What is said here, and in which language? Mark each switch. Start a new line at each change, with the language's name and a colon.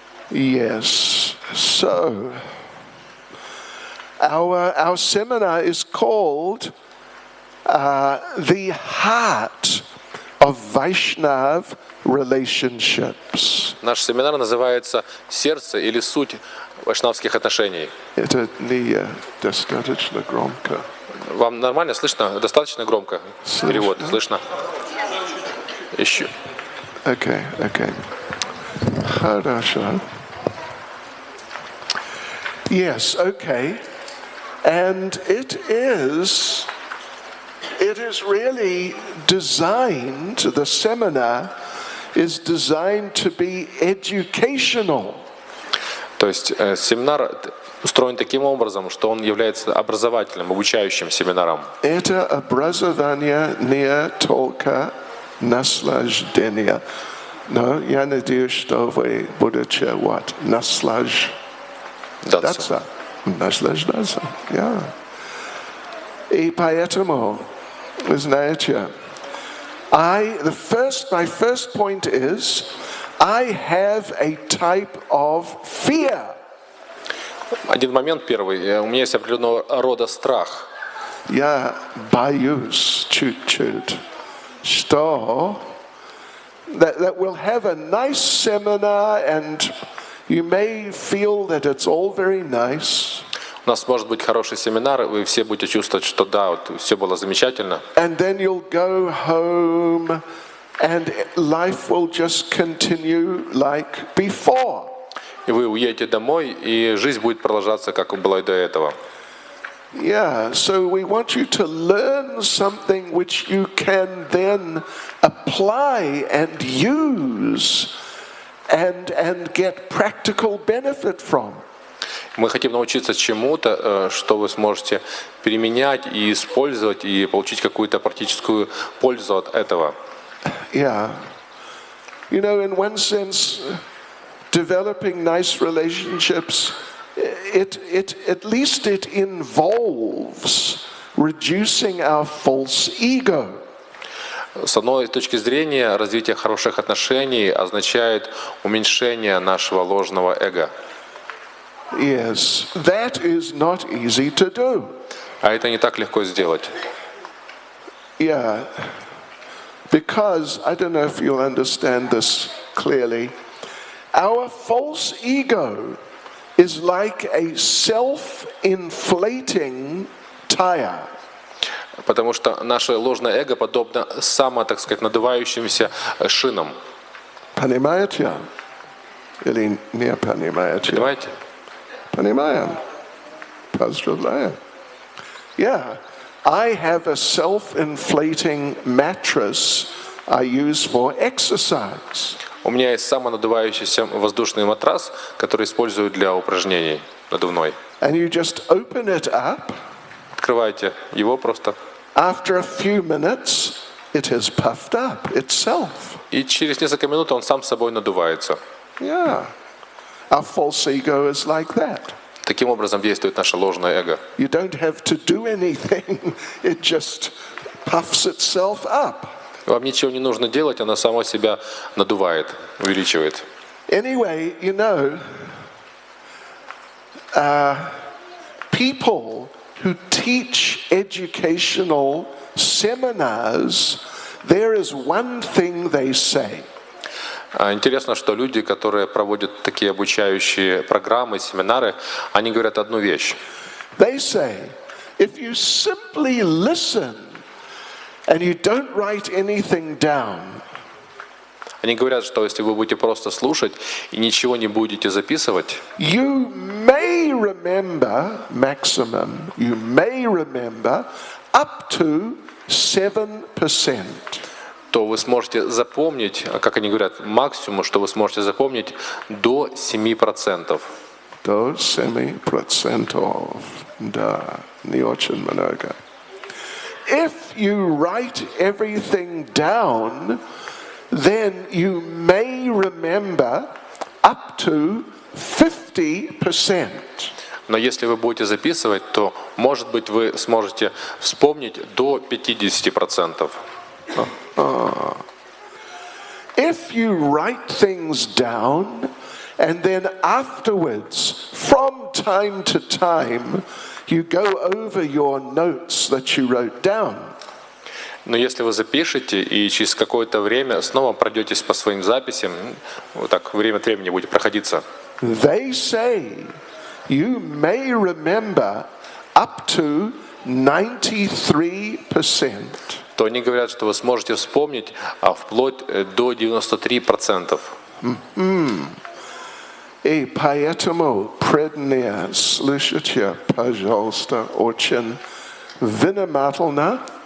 English: Yes, so our seminar is called The Heart of Vaishnav Relationships.
Russian: Наш семинар называется «Сердце или суть вайшнавских отношений». Это недостаточно громко. Вам нормально слышно? Достаточно громко? Перевод слышно? Еще.
English: Okay.
Russian: Хорошо.
English: Yes, okay. And it is really designed, the seminar is designed to be educational.
Russian: То есть семинар устроен таким образом, что он является образовательным, обучающим семинаром. Это образование не только наслаждение. Но я надеюсь, что вы будете наслаждаться. Наслаждаться,
English: yeah.
Russian: И поэтому, вы знаете,
English: my first point is, I have a type of fear.
Russian: Один момент первый. У меня есть определенного рода страх. Я боюсь чуть-чуть, что
English: that we'll have a nice seminar and you may feel that it's all very nice.
Russian: У нас может быть хороший семинар, и вы все будете чувствовать, что да, вот все было замечательно.
English: And then you'll go home and life will just continue like before.
Russian: И вы уедете домой, и жизнь будет продолжаться, как была и до этого.
English: Yeah, so we want you to learn something which you can then apply and use and get practical benefit from.
Russian: Мы хотим научиться чему-то, что вы сможете применять и использовать, и получить какую-то практическую пользу от этого.
English: Yeah. You know, in one sense, developing nice relationships, at least it involves reducing our false ego.
Russian: С одной точки зрения, развитие хороших отношений означает уменьшение нашего ложного эго.
English: Yes, that is not easy to do.
Russian: А это не так легко сделать.
English: Yeah, because, I don't know if you'll understand this clearly, our false ego is like a self-inflating tire.
Russian: Потому что наше ложное эго подобно так сказать, надувающимся шинам. Понимаете? Или не понимаете? Понимаете? Понимаем. Поздравляю.
English: Yeah, I have a self-inflating mattress I use for exercise.
Russian: У меня есть самонадувающийся воздушный матрас, который использую для упражнений надувной.
English: And you just open it up.
Russian: Открываете его просто.
English: After a few minutes, it has puffed up itself.
Russian: И через несколько минут он сам собой надувается.
English: Yeah. Our false ego is like that.
Russian: Таким образом действует наше ложное эго.
English: You don't have to do anything. It just puffs itself up.
Russian: Вам ничего не нужно делать, она сама себя надувает, увеличивает.
English: Anyway, you know, people who teach educational seminars, there is one thing they say.
Russian: Интересно, что люди, которые проводят такие обучающие программы, семинары, они говорят одну вещь.
English: They say, if you simply listen and you don't write anything down,
Russian: Они говорят, что если вы будете просто слушать и ничего не будете записывать,
English: you may remember, maximum, you may remember up to 7%.
Russian: то вы сможете запомнить, как они говорят, максимум, что вы сможете запомнить до 7%. До 7%. Да, не очень много.
English: If you write everything down, then you may remember up to 50%.
Russian: Но если вы будете записывать, то, может быть, вы сможете вспомнить до 50%.
English: If you write things down and then afterwards, from time to time, you go over your notes that you wrote down.
Russian: Но если вы запишете и через какое-то время снова пройдетесь по своим записям, вот так время от времени будет проходиться,
English: They say you may remember up to 93%.
Russian: то они говорят, что вы сможете вспомнить вплоть до 93%. И поэтому преданные слушайте, пожалуйста, очень внимательно.